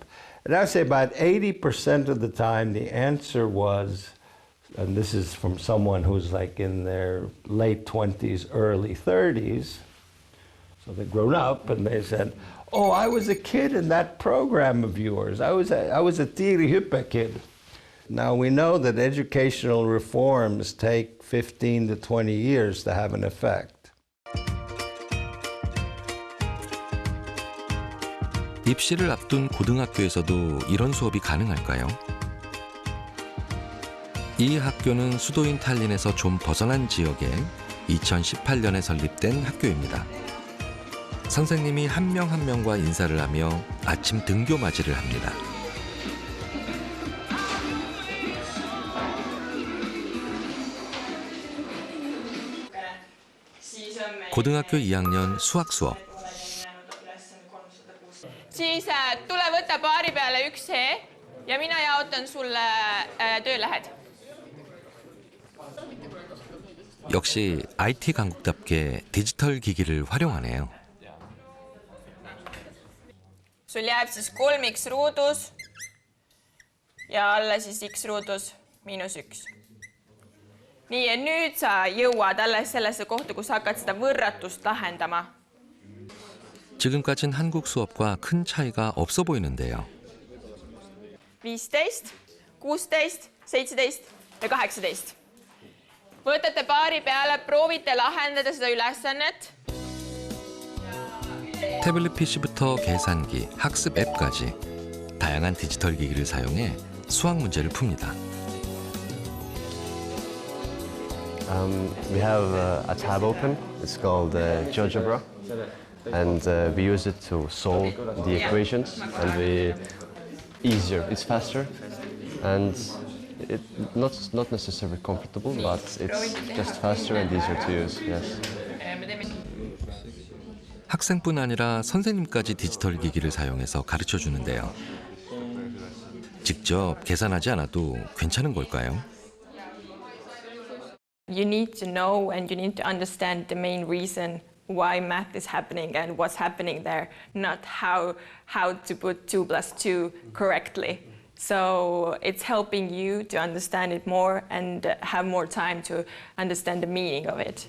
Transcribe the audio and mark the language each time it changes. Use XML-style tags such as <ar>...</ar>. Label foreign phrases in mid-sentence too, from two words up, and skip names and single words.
<en>And I would say about 80% of the time the answer was, and this is from someone who's like in their late 20s, early 30s, so they'd grown up, and they said, oh, I was a kid in that program of yours. I was a Tiri Hyppe kid. Now we know that educational reforms take 15 to 20 years to have an effect.</en> <ko>입시를 앞둔 고등학교에서도 이런 수업이 가능할까요? 이 학교는 수도인 탈린에서 좀 벗어난 지역에 2018년에 설립된 학교입니다. 선생님이 한 명 한 명과 인사를 하며 아침 등교 맞이를 합니다. 고등학교 2학년 수학 수업.</ko> <et>Siis tule võta paari peale üks see ja mina jaotan sulle töölähed.</et> <ko>역시 IT 강국답게 디지털 기기를 활용하네요.</ko> <et>Sul jääb siis 3x ruudus ja alla siis x ruudus -1. nii, ja nüüd sa jõuad alles sellesse kohta, kus hakkad seda võrratust lahendama.</et> <ko>지금까진 한국 수업과 큰 차이가 없어 보이는데요.</ko> <et>15, 16, 17 ja 18. Võtate paari peale, proovite lahendada seda ülesannet.</et> <ko>태블릿 PC부터 계산기, 학습 앱까지 다양한 디지털 기기를 사용해 수학 문제를 풉니다.</ko> <en>We have a tab open. It's called GeoGebra, and we use it to solve the equations. And easier. It's faster, and not necessarily comfortable, but it's just faster and easier to use. Yes.</en> <ko>학생뿐 아니라 선생님까지 디지털 기기를 사용해서 가르쳐 주는데요. 직접 계산하지 않아도 괜찮은 걸까요?</ko> <en>You need to know and you need to understand the main reason why math is happening and what's happening there, not how to put 2 + 2 correctly. So it's helping you to understand it more and have more time to understand the meaning of it.</en>